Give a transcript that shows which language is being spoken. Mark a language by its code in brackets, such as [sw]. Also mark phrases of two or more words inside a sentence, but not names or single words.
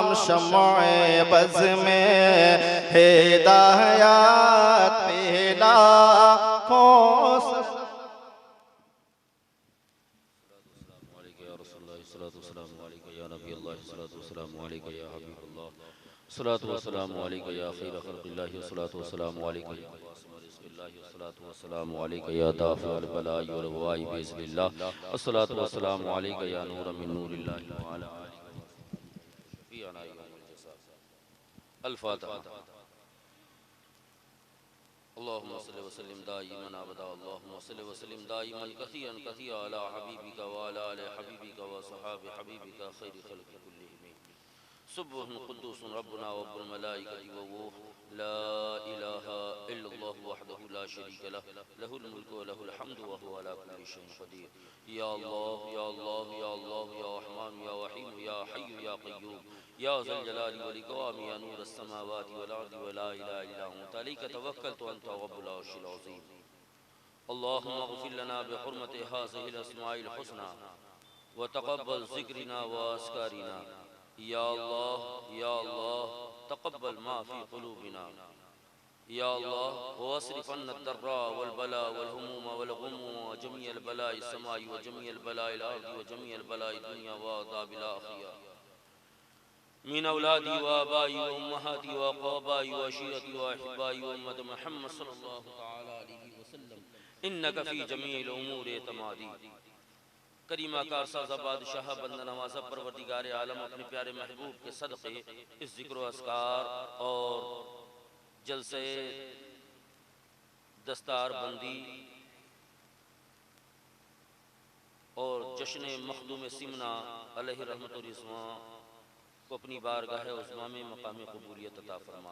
[ur] شمع بز میں ہدایت پہ لاکھوں سلام. [ar] الصلاة والسلام عليك يا خير خلق الله، الصلاة والسلام عليك يا بسم الله، الصلاة والسلام عليك يا دافع البلاء والوباء بإذن الله، الصلاة والسلام عليك يا نورا من نور الله وعلى آلك شفيعنا يوم الجزاء. الفاتحة. اللهم صل وسلم دائما أبدا، اللهم صل وسلم دائما كثيرا كثيرا على حبيبك وعلى آل حبيبك وصحب حبيبك خير خلق كلهم. سبوح قدوس ربنا ورب الملائكة والروح، لا إله إلا الله وحده لا شريك له، له الملك وله الحمد وهو على كل شيء قدير. يا الله يا الله يا الله يا رحمن يا رحيم يا حي يا قيوم يا ذا الجلال والإكرام يا نور السماوات والأرض ولا إله إلا أنت عليك توكلت وأنت رب العرش العظيم. اللهم اغفر لنا بحرمة هذه الأسماء الحسنى وتقبل ذكرنا وأذكارنا. يا الله تقبل ما في قلوبنا يا الله واصرف عنا الضر والبلاء والهموم والغموم وجميع البلاء السماء وجميع بلاء الأرض وجميع بلاء الدنيا وعذاب الآخرة من أولادي وآبائي وأمهاتي وأقربائي وعشيرتي وأحبائي وأمة محمد صلى الله تعالى عليه وسلم إنك في جميع الأمور اعتمادي. [ur] کریما کارسازا بادشاہ بندہ نوازا پروردگار عالم اپنے پیارے محبوب کے صدقے اس ذکر اذکار اور جلسے دستار بندی اور جشن مخدوم سمنا علیہ رحمت و رضوان کو اپنی بارگاہ عظمیٰ میں مقام قبولیت عطا فرما.